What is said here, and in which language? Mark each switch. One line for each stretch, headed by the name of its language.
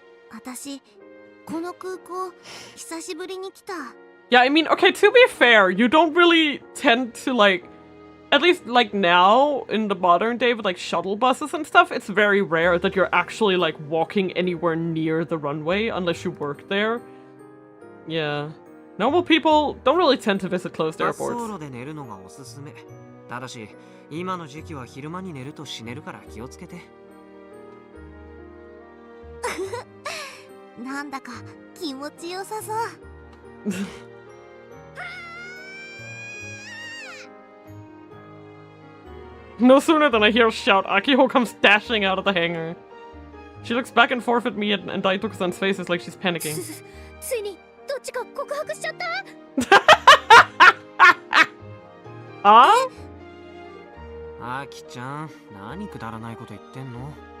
Japanese: 私この空港久しぶりに来た。
English: Yeah, I mean, okay, to be fair, you don't really tend to at least now in the modern day with shuttle buses and stuff, it's very rare that you're actually walking anywhere near the runway unless you work there. Yeah. Normal people don't really tend to visit closed
Japanese: 滑走
English: airports.
Japanese: 路で寝るのがおすすめ。ただし今の時期は昼間に寝ると死ねるから気をつけて。なんだか気持ちよさそう。
English: No sooner than I hear a shout, Akiho comes dashing out of the hangar. She looks back and forth at me and Daitoku-san's faces like she's panicking.
Japanese: ついにどっちか告白しちゃった。 Ah? あきちゃん、何くだらないこと言ってんの？